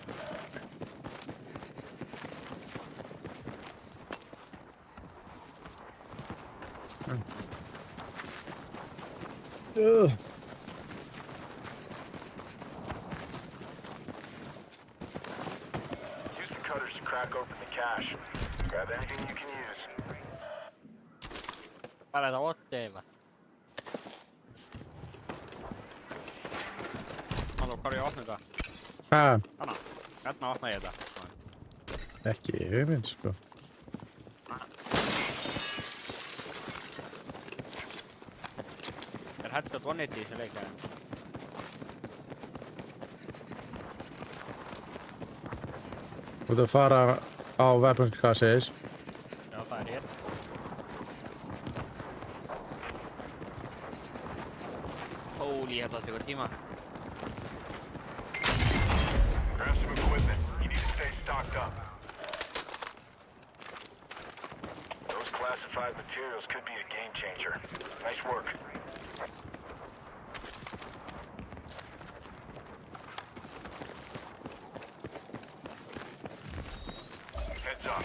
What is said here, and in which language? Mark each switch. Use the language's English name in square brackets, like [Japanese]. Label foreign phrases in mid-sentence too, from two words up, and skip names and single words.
[English] Ugh. Use the cutters to crack open the cache. Grab anything you can use. [Finnish] Palata otteilla. Haluatko Kari ohjata? Anna, mä ohjaan jätä. [Icelandic] Ekki hugmynd, sko. Er [English] headshot one-hitið [Icelandic] í þessu leikæðin? Þú ert að fara á [English] weapons caches. [Icelandic] Já, það hér. Holy, þetta tekur tíma. [English] Grab some equipment. You need to stay stocked up. Those classified materials could be a game changer. Nice work. Heads up.